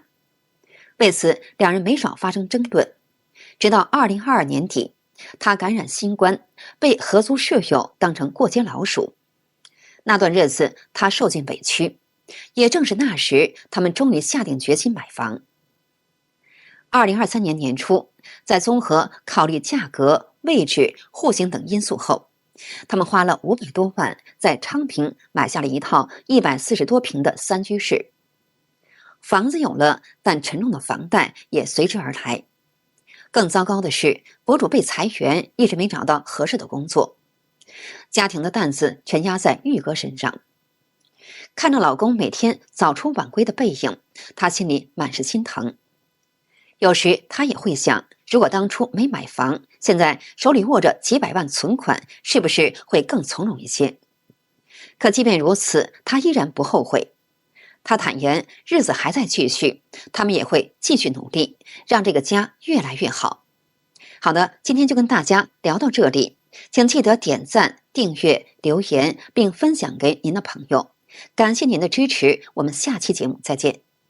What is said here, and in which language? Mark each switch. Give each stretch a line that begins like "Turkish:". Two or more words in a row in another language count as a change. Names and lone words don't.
Chinese: 為此，兩人沒少發生爭論。直到2022年底，他感染新冠，被合租室友當成過街老鼠。那段日子，他受盡委屈。也正是那時，他們終於下定決心買房。2023年年初，在綜合考慮價格、位置、戶型等因素後，他們花了500多萬在昌平買下了一套140多平的3居室。房子有了，但沉重的房貸也隨之而來。更糟糕的是，博主被裁员，一直沒找到合適的工作，家庭的擔子全壓在玉哥身上。看着老公每天早出晚歸的背影，她心裡滿是心疼。有時她也會想，如果當初沒買房，現在手裡握着幾百萬存款，是不是會更從容一些？可即便如此，她依然不後悔。她坦言，日子還在繼續，他們也會繼續努力，讓這個家越來越好。好的，今天就跟大家聊到這裡，請記得點讚、訂閱、留言，並分享給您的朋友。感謝您的支持，我們下期節目再見。